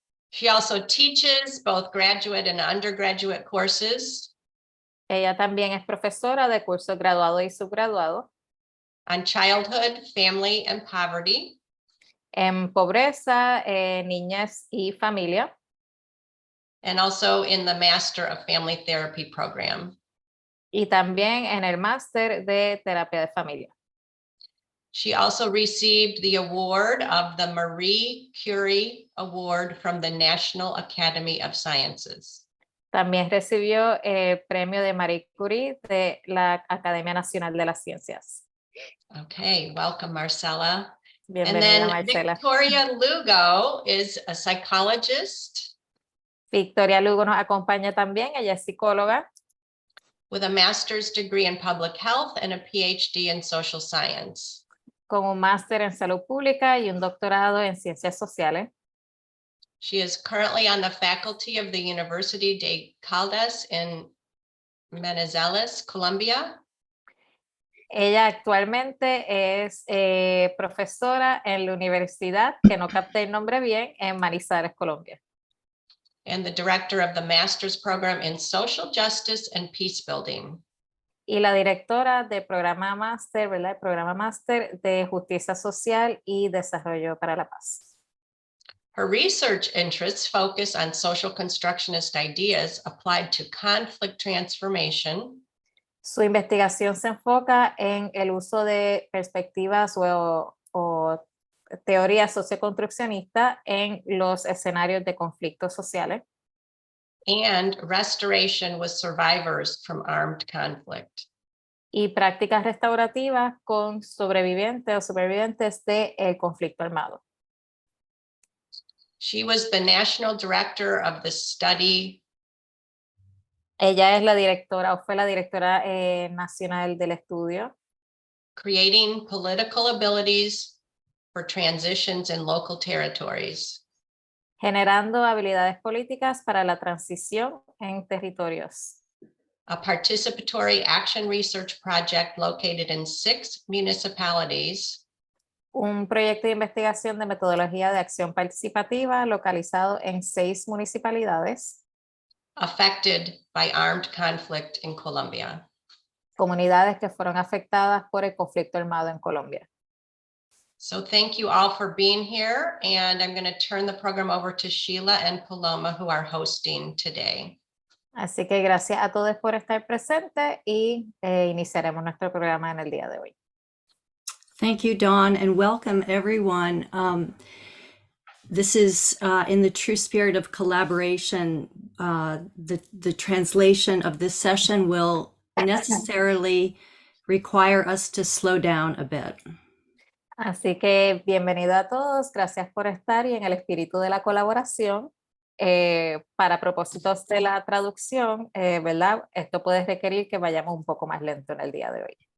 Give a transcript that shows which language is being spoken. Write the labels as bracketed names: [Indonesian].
[English] She also teaches both graduate and undergraduate courses [Spanish] Ella también es profesora de cursos graduado y subgraduado [English] on childhood, family, and poverty, [Spanish] en pobreza, niñez y familia, [English] and also in the Master of Family Therapy program. [Spanish] y también en el máster de terapia de familia. [English] She also received the award of the Marie Curie Award from the National Academy of Sciences. [Spanish] También recibió el premio de Marie Curie de la Academia Nacional de las Ciencias. [English] Okay, welcome, Marcela. And [Spanish] Bienvenida, [English] then [Spanish] Marcela. [English] Victoria Lugo is a psychologist [Spanish] Victoria Lugo nos acompaña también, ella es psicóloga [English] with a master's degree in public health and a PhD in social science. [Spanish] con un máster en salud pública y un doctorado en ciencias sociales. [English] She is currently on the faculty of the University de Caldas in Manizales, Colombia. [Spanish] Ella actualmente es profesora en la universidad, que no capté el nombre bien, en Manizales, Colombia. [English] And the director of the master's program in social justice and peace building. [Spanish] Y la directora del programa máster, ¿verdad? El programa máster de justicia social y desarrollo para la paz. [English] Her research interests focus on social constructionist ideas applied to conflict transformation. [Spanish] Su investigación se enfoca en el uso de perspectivas o teorías socioconstruccionistas en los escenarios de conflictos sociales. [English] And restoration with survivors from armed conflict. [Spanish] Y prácticas restaurativas con sobrevivientes o supervivientes del conflicto armado. [English] She was the national director of the study. [Spanish] Ella es la directora o fue la directora nacional del estudio. [English] Creating political abilities for transitions in local territories. [Spanish] Generando habilidades políticas para la transición en territorios. [English] A participatory action research project located in 6 municipalities. [Spanish] Un proyecto de investigación de metodología de acción participativa localizado en 6 municipalidades. [English] Affected by armed conflict in Colombia. [Spanish] Comunidades que fueron afectadas por el conflicto armado en Colombia. [English] So thank you all for being here, and I'm going to turn the program over to Sheila and Paloma, who are hosting today. [Spanish] Así que gracias a todos por estar presentes y iniciaremos nuestro programa en el día de hoy. [English] Thank you, Dawn, and welcome everyone. This is in the true spirit of collaboration. The translation of this session will necessarily require us to slow down a bit. [Spanish] Así que bienvenido a todos, gracias por estar y en el espíritu de la colaboración, para propósitos de la traducción, ¿verdad? Esto puede requerir que vayamos un poco más lento en el día de hoy.